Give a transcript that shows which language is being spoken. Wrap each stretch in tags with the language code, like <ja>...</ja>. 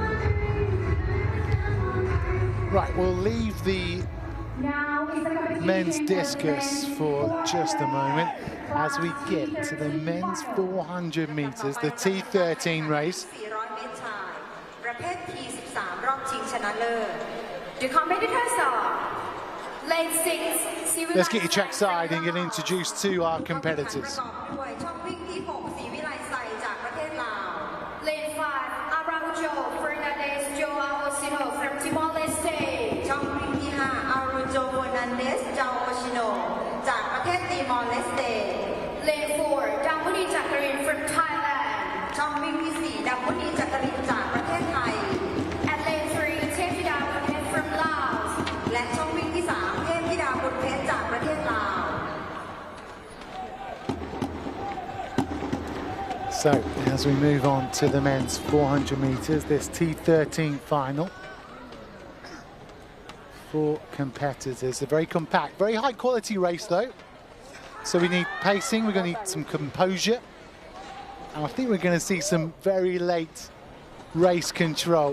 <en>Right, we'll leave the men's discus for just a moment as we get to the men's 400 meters, the T13 race.</en> <th>400 เมตรชายประเภท T13 รอบชิงชนะเลิศ</th> <en>The competitors are lane 6 Let's get you trackside and get introduced to our competitors.</en> <th>ประกอบด้วยช่องวิ่งที่ 6 ศรีวิไลไซจากประเทศลาว</th> <en>Lane 5, Araujo Fernandez Joao Osino from Timor-Leste.</en> <th>ช่องวิ่งที่ 5 อารูโจ เฟอร์นันเดส จาโอชิโนจากประเทศติมอร์เลสเต</th> <en>Lane 4, Damuni Jakarin from Thailand.</en> <th>ช่องวิ่งที่ 4 ดัมบุนีจักรินจากประเทศไทย</th> <en>And lane 3, Tevida Bunet from Laos.</en> <th>และช่องวิ่งที่ 3 เทพธิดาบุญเพชรจากประเทศลาว</th> <en>So as we move on to the men's 400 meters, this T13 final. 4 competitors, a very compact, very high quality race though. So we need pacing, we're going to need some composure. And I think we're going to see some very late race control.</en>